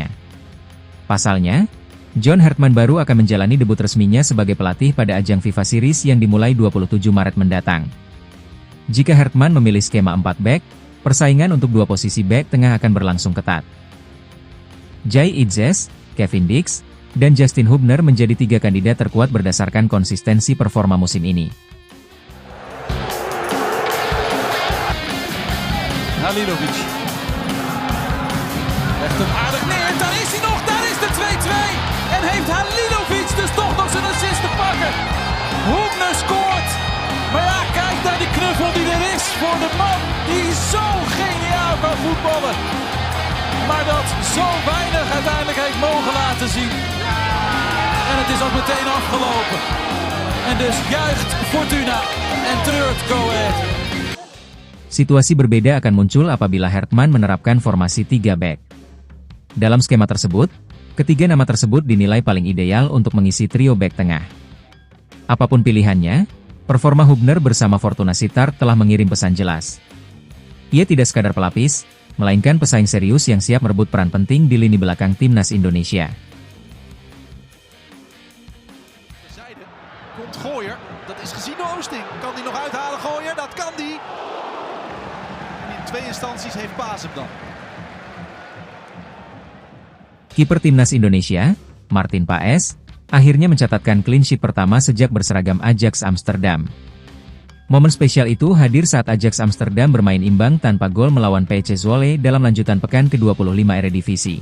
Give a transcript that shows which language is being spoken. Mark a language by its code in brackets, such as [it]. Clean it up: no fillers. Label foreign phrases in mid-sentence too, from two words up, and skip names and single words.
[id] Pasalnya, John Hartman baru akan menjalani debut resminya sebagai pelatih pada ajang FIFA Series yang dimulai 27 Maret mendatang. Jika Hartman memilih skema 4 back, persaingan untuk dua posisi back tengah akan berlangsung ketat. Jai Idzes, Kevin Dix, dan Justin Hubner menjadi tiga kandidat terkuat berdasarkan konsistensi performa musim ini. [nl] Halilovic. Legt hem aardig neer, daar is hij nog, daar is de 2-2. En heeft Halilovic dus toch nog zijn assist te pakken. Hubner scoort. Maar ja, kijk naar die knuffel die er is voor de man die zo geniaal kan voetballen. Maar dat zo weinig uiteindelijk heeft mogen laten zien. En het is ook meteen afgelopen. En dus juicht Fortuna en treurt Go Ahead. [id] Situasi berbeda akan muncul apabila Hartman menerapkan formasi 3 back. Dalam skema tersebut, ketiga nama tersebut dinilai paling ideal untuk mengisi trio back tengah. Apapun pilihannya, performa Hubner bersama Fortuna Sittard telah mengirim pesan jelas. Ia tidak sekadar pelapis, melainkan pesaing serius yang siap merebut peran penting di lini belakang timnas Indonesia. [nl] Komt Gooyer, dat is gezien door Oosting. Kan die nog uithalen, Gooyer? Dat kan die. In twee instanties heeft Paas hem dan. [id] Kiper timnas Indonesia, Martin Paes, akhirnya mencatatkan [en] clean sheet [id] pertama sejak berseragam Ajax Amsterdam. Momen spesial itu hadir saat Ajax Amsterdam bermain imbang tanpa gol melawan PSV Zwolle dalam lanjutan pekan ke-25 Eredivisie.